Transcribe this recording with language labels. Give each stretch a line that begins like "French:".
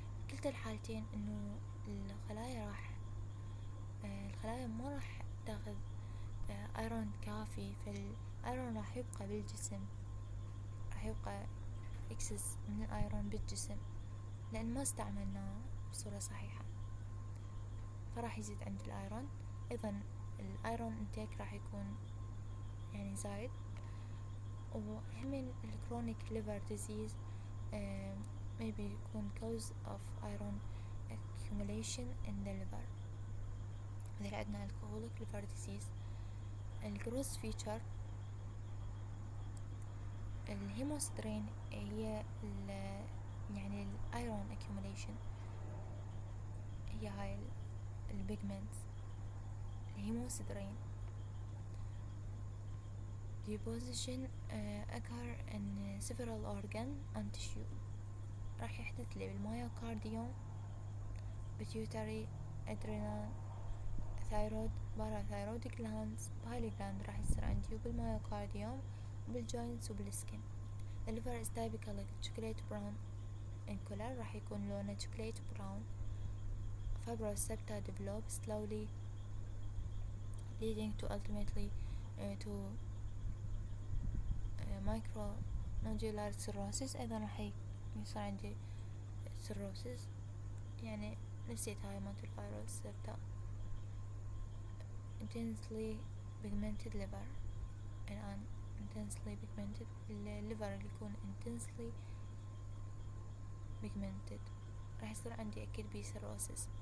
Arabic: كلتا الحالتين إنه الخلايا ما راح تاخذ ايرون كافي، فالايرون راح يبقى بالجسم، راح يبقى اكسس من الايرون بالجسم لان ما استعملناه بصورة صحيحة، فراح يزيد عند الايرون. ايضا
English: الايرون انتيك
Arabic: راح يكون يعني زايد. وهمين
English: الكرونيك ليفر ديزيز maybe
Arabic: يكون
English: cause of iron accumulation in the liver.
Arabic: مثل عندنا
English: alcoholic liver disease. الجروس feature الهيموسترين
Arabic: هي يعني
English: الايرون accumulation،
Arabic: هي هاي
English: البيجمنت الهيموسترين. deposition occur in several organ and tissue.
Arabic: راح يحدث لي
English: بالمايوكارديوم، pituitary، adrenal، thyroid, parathyroid glands، بايلي gland
Arabic: راح يصير عندي
English: بالمايوكارديوم وبالجوينتس وبالسكن. الليفر is typically chocolate brown in color،
Arabic: راح يكون لونه
English: chocolate brown. fibrous septa develop slowly leading to ultimately to micronodular cirrhosis.
Arabic: أيضا راح يصير عندي cirrhosis، يعني نسيت هاي مالت الفيروس septa.
English: intensely pigmented liver،
Arabic: الآن
English: intensely pigmented الليفر اللي يكون intensely pigmented
Arabic: راح يصير عندي أكيد بي
English: cirrhosis.